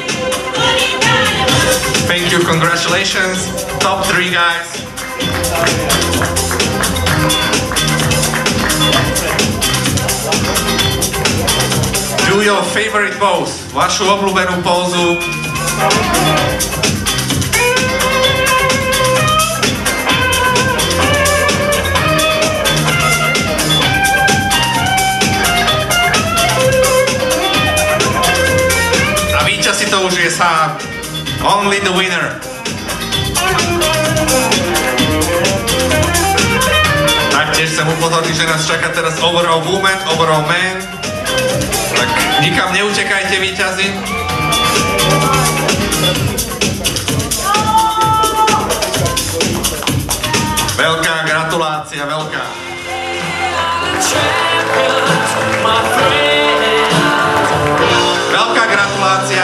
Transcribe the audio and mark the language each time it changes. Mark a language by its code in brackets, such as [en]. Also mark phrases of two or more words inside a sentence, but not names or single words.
[en] Thank you, congratulations. Top 3 guys. Do your favorite pose. [sk] Vašu obľúbenú pózu. Si to už je sám. [en] Only the winner. [sk] Taktiež chcem upozorniť, že nás čaká teraz [en] overall woman, overall man. [sk] Tak nikam neutekajte, víťazi. Veľká gratulácia, veľká. Veľká gratulácia.